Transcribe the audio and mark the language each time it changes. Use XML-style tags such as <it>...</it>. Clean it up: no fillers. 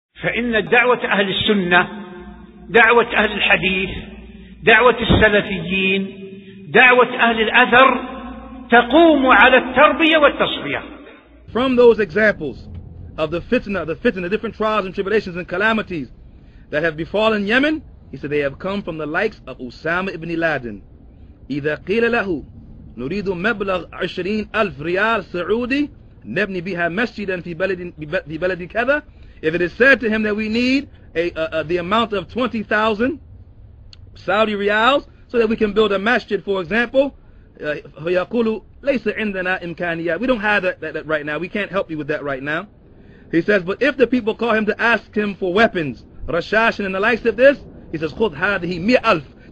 <ar>فإن دعوة أهل السنة، دعوة أهل الحديث، دعوة السلفيين، دعوة أهل الأثر تقوم على التربية والتصفية.</ar> <en>From those examples of the fitna, the different trials and tribulations and calamities that have befallen Yemen, he said they have come from the likes of Usamah ibn Laden.</en> <ar>إذا قيل له نريد مبلغ 20,000 ريال سعودي نبني بها مسجدا في بلد كذا.</ar> <en>If it is said to him that we need the amount of 20,000 Saudi riyals so that we can build a masjid, for example,</en> <ar>فيقول ليس عندنا إمكانيات.</ar> <en>We don't have that right now. We can't help you with that right now. He says, but if the people call him to ask him for weapons, rashash and the likes of this, he says,</en> <ar>خذ هذه 100,000.</ar>